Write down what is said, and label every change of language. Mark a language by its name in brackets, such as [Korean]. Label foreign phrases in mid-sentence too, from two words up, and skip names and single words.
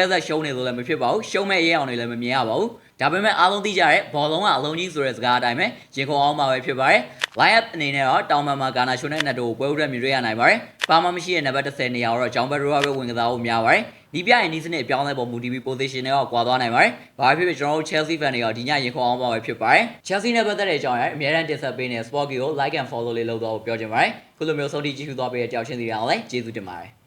[Burmese] ဆက်ရှုံးနေလို့လည်းမဖြစ်ပါဘူး။ရှုံးမဲ့ရဲအောင်တွေလည်းမမြင်ရပါဘူး။ဒါပေမဲ့အားလုံးသိကြတဲ့ဘောလုံးကအလုံးကြီးဆိုတဲ့စကားအတိုင်းပဲရင်ခုန်အောင်မှာပဲဖြစ်ပါတယ်။ [English] line up [Burmese] အနေနဲ့တော့တောင်ပန်မှာဂါနာရှိုနဲ့နက်တိုကိုပွဲဥရက်မြင်တွေ့ရနိုင်ပါတယ်။ပါမမရှိတဲ့နံပါတ်10နေရာတော့ဂျောင်းဘက်ရိုကပဲဝင်ကစားဖို့များပါတယ်။ဒီပြရင်ဒီစနစ်အပြောင်းလဲပေါ်မူတည်ပြီး position တွေကကွာသွားနိုင်ပါတယ်။ဘာဖြစ်ဖြစ်ကျွန်တော်တို့ Chelsea fan တွေကဒီညရင်ခုန်အောင်မှာပဲဖြစ်ပါတယ်။ Chelsea နဲ့ပတ်သက်တဲ့အကြောင်းအရာအများအားတင်ဆက်ပေးနေ Sport ကို [English] like and follow [Burmese] လေးလုပ်တော့ပြောချင်ပါတယ်။ခုလိုမျိုးဆုံးဖြတ်ကြည့်ရှုသွားပေးတဲ့ကြောက်ချင်းစီတွေအောင်လည်းကျေးဇူးတင်ပါတယ်